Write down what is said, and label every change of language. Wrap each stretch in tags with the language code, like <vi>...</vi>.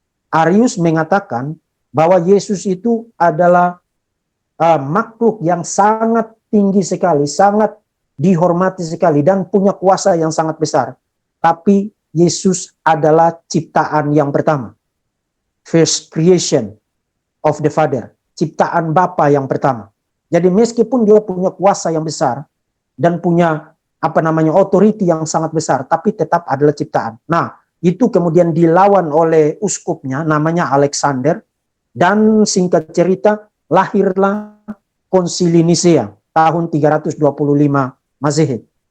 <id>Arius mengatakan bahwa Yesus itu adalah makhluk yang sangat tinggi sekali, sangat dihormati sekali dan punya kuasa yang sangat besar. Tapi Yesus adalah ciptaan yang pertama.</id> <en>First creation of the Father.</en> <id>Ciptaan Bapa yang pertama. Jadi meskipun dia punya kuasa yang besar dan punya authority yang sangat besar, tapi tetap adalah ciptaan. Nah, itu kemudian dilawan oleh uskupnya namanya Alexander, dan singkat cerita lahirlah Konsili Nisea tahun 325 Masehi.</id>